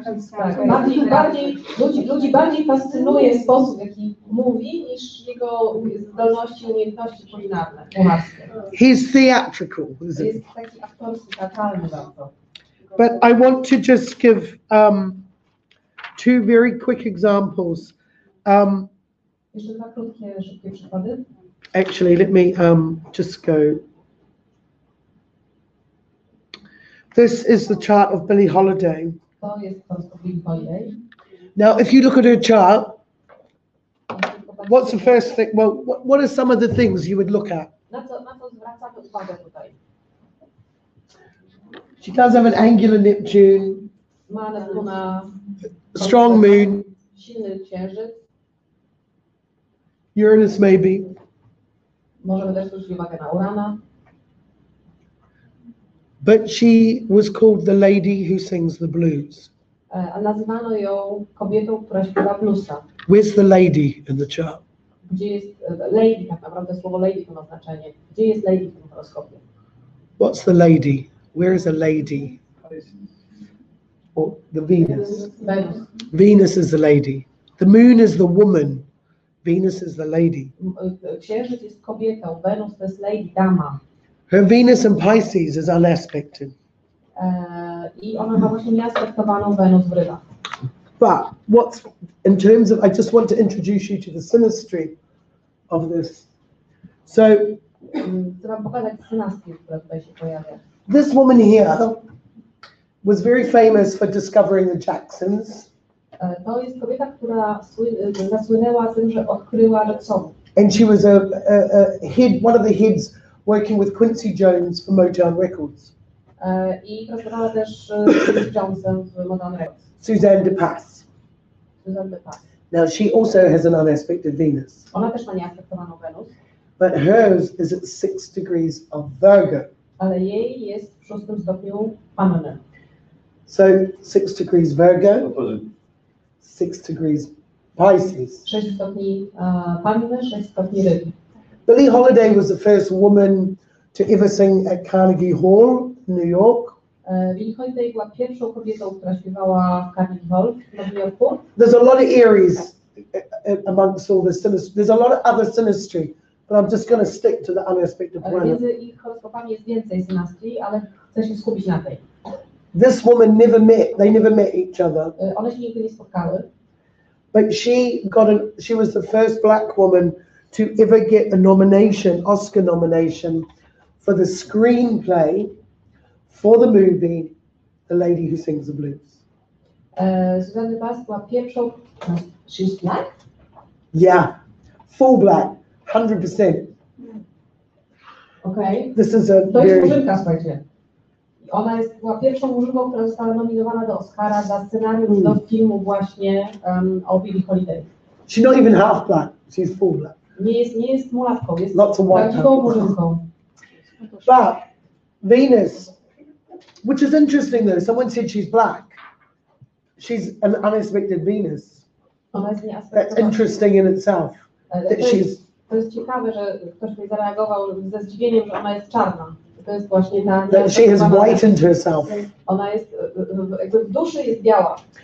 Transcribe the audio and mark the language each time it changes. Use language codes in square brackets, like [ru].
[pl] Tak, ludzi bardziej fascynuje sposób, w jaki mówi, niż jego zdolności i umiejętności kulinarne, kucharskie. [en] He's theatrical, isn't he? [pl] Jest taki aktorski, teatralny bardzo. [en] But I want to just give two very quick examples. [pl] Jeszcze dwa krótkie, szybkie przykłady. [en] Actually, let me just go. This is the chart of Billie Holiday. [pl] To jest horoskop Billie Holiday. [en] Now, if you look at her chart, what's the first thing? Well, what are some of the things you would look at? [pl] Na co zwracamy uwagę tutaj? [en] She does have an angular Neptune, [pl] Ma Neptuna, [en] strong moon, [pl] silny księżyc. [en] Uranus maybe. [pl] Możemy też zwrócić uwagę na Urana. [en] But she was called the lady who sings the blues. [pl] A nazywano ją kobietą, która śpiewa bluesa. [en] Where's the lady in the chart? [pl] Gdzie jest lady, tak naprawdę słowo lady to ma znaczenie. Gdzie jest lady w tym horoskopie? [en] What's the lady? Where is a lady? Or the Venus. [pl] Wenus. [en] Venus is the lady. The moon is the woman. Venus is the lady. [pl] Księżyc jest kobietą, Wenus to jest lady, dama. [en] Her Venus in Pisces is unaspected. [pl] I ona ma właśnie nieaspektowaną Wenus w rybach. [en] But what's, in terms of, I just want to introduce you to the synastry of this. So [pl] Chcę wam pokazać synastrię, która tutaj się pojawia. [en] this woman here was very famous for discovering the Jacksons. [pl] To jest kobieta, która zasłynęła tym, że odkryła Jacksonów. [en] And she was a head, one of the heads working with Quincy Jones for Motown Records. [pl] I pracowała też z Jonesem w Motown Records. [en] Suzanne de Pass. [pl] Suzanne de Pass. [en] Now she also has an unaspected Venus, [pl] Ona też ma nieaspektowaną Wenus, [en] but hers is at 6 degrees of Virgo. [pl] ale jej jest w 6. stopniu Panny. [en] So 6 degrees Virgo, Opposite. 6 degrees Pisces. [pl] 6 stopni Panny, 6 stopni Ryb. [en] Billie Holiday was the first woman to ever sing at Carnegie Hall in New York. [pl] Billie Holiday była pierwszą kobietą, która śpiewała w Carnegie Hall w Nowym Jorku. [en] There's a lot of Aries amongst all this synastry. There's a lot of other synastry, but I'm just going to stick to the unaspected planet. [pl] Między ich horoskopami jest więcej synastrii, ale chcę się skupić na tej. [en] This woman never met, they never met each other, [pl] One się nigdy nie spotkały, [en] but she was the first black woman to ever get a nomination, Oscar nomination, for the screenplay for the movie The Lady Who Sings the Blues. [pl] Suzanne de Pass była pierwszą. [en] She's black? Yeah, full black, 100%. [pl] Okej. [en] This is a [pl] To jest [en] very, [pl] murzynka, słuchajcie. Ona była pierwszą murzynką, która została nominowana do Oscara za scenariusz do filmu właśnie o Billie Holiday. [en] she's not even half black, she's full black. [pl] Nie jest mulatką, jest [en] Lots of white [pl] prawdziwą [en] people. [pl] murzynką. [en] But Venus, which is interesting though, someone said she's black. She's an unaspected Venus. [pl] Ona jest [en] That's [pl] nieaspektowana. [en] interesting in itself. That [pl] To jest ciekawe, że ktoś tutaj zareagował ze zdziwieniem, że ona jest czarna. To jest właśnie ta [en] that she has [pl] nieaspektowana. [en] whitened herself. [pl] Ona jest, jakby w duszy jest biała.